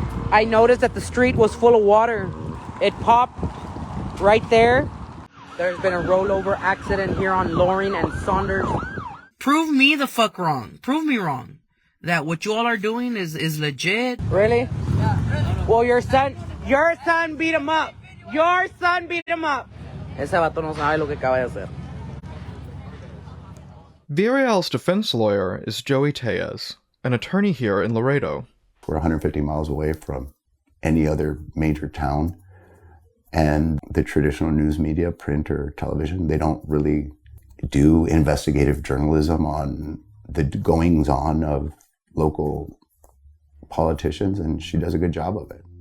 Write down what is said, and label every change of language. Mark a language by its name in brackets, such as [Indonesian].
[English] I noticed that the street was full of water. It popped right there. There's been a rollover accident here on Loring and Saunders. Prove me the fuck wrong. Prove me wrong. That what you all are doing is legit. Really? Yeah. Well, your son beat him up. Your son beat him up. [Spanish] Ese vato no sabe lo que acaba de hacer. [English] Villarreal's defense lawyer is Joey Tellez, an attorney here in Laredo. We're 150 miles away from any other major town, and the traditional news media, print or television, they don't really do investigative journalism on the goings-on of local politicians, and she does a good job of it.